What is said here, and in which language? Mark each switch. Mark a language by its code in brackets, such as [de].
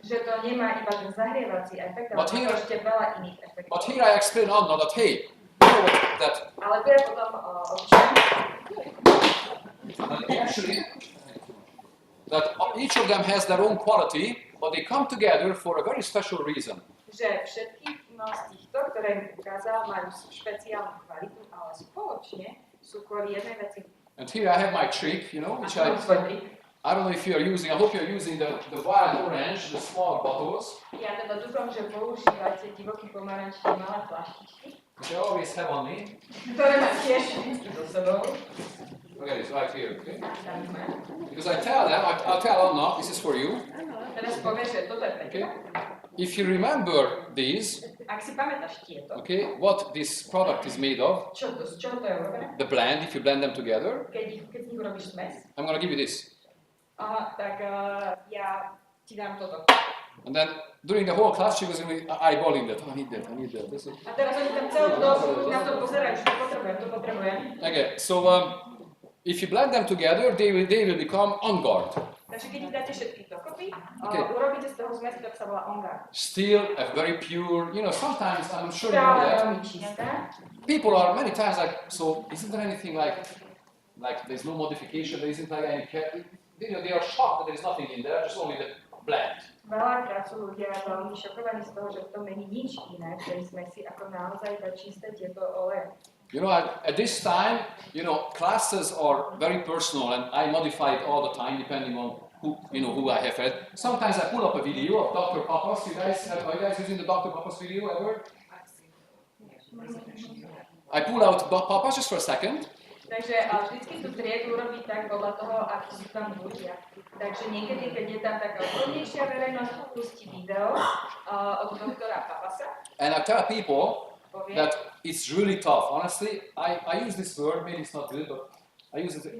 [en] But here I explain on that, hey, you know what, that actually, that each of them has their own quality, but they come together for a very special reason. [sk] Že všetky z týchto, ktoré mi ukázal, majú špeciálnu kvalitu, ale spoločne sú kvôli jednej veci. [en] And here I have my trick, you know, which I don't know if you are using, I hope you are using the wild orange, the small bottles. [sk] Ja teda dúfam, že používate divoký pomaranč, tie malé flaštičky. [en] Which I always have on me. [sk] Ktoré mám tiež so sebou. [en] Okay, it's right here, okay? Because I tell them, I'll tell Anna, this is for you. [sk] Teraz povieš, že toto je pre teba. [en] If you remember these, [sk] ak si pamätáš tieto, [en] okay, what this product is made of, [sk] z čoho to je urobené? [en] the blend, if you blend them together, [sk] keď z nich urobíš smes, [en] I'm going to give you this. [sk] Aha, tak ja ti dám toto. [en] And then during the whole class, she was eyeballing that. Oh, I need that, I need that. [sk] A teraz oni tam celú dobu na to pozerajú, že to potrebujem. [en] Okay, so if you blend them together, they will become on guard. [sk] Takže keď ich dáte všetky dokopy, urobíte z toho zmes, ktorá sa volá on guard. [en] Still a very pure, you know, sometimes I'm sure you know that. People are many times like, so isn't there anything like there's no modification, there isn't like any, you know, they are shocked that there is nothing in there, just only the blend. [sk] Veľakrát sú ľudia veľmi šokovaní z toho, že v tom není nič iné v tej smesi, ako naozaj iba čisté tieto oleje. [en] You know, at this time, you know, classes are very personal, and I modify it all the time, depending on who I have had. Sometimes I pull up a video of Dr. Papas. Are you guys using the Dr. Papas video ever? I pull out Papas just for a second. [sk] Takže vždycky tú triedu urobiť tak podľa toho, akí sú tam ľudia. Takže niekedy, keď je tam taká odbornejšia verejnosť, pustí video od doktora Papasa. [en] And I tell people that it's really tough. Honestly, I use this word, maybe it's not good, but I use it.